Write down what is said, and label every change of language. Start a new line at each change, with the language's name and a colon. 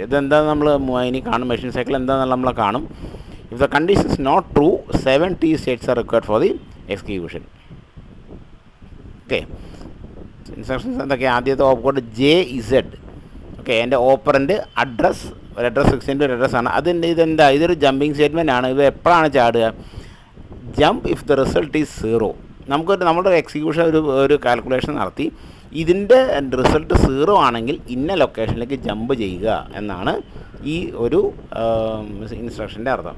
Malayalam: ഇതെന്താ നമ്മൾ ഇനി കാണും, മെഷീൻ സൈക്കിൾ എന്താണെന്നുള്ള നമ്മൾ കാണും.
English: If the condition is not true, 7 T states are required for the execution.
Malayalam: Okay, instructions എന്തൊക്കെയാണ്? ആദ്യത്തെ ഓപ്പ് കോഡ് JZ. ഓക്കെ, എൻ്റെ ഓപ്പറൻ്റ് അഡ്രസ്, ഒരു അഡ്രസ് 16-bit അഡ്രസ്സാണ്. ഇതെന്താ? ഇതൊരു ജമ്പിങ് സ്റ്റേറ്റ്മെൻ്റ് ആണ്. ഇത് എപ്പോഴാണ് ചാടുക?
English: Jump if the result is 0.
Malayalam: നമ്മുടെ എക്സിക്യൂഷൻ ഒരു കാൽക്കുലേഷൻ നടത്തി ഇതിൻ്റെ റിസൾട്ട് 0 ആണെങ്കിൽ ഇന്ന ലൊക്കേഷനിലേക്ക് ജമ്പ് ചെയ്യുക എന്നാണ് ഈ ഒരു ഇൻസ്ട്രക്ഷൻ്റെ അർത്ഥം.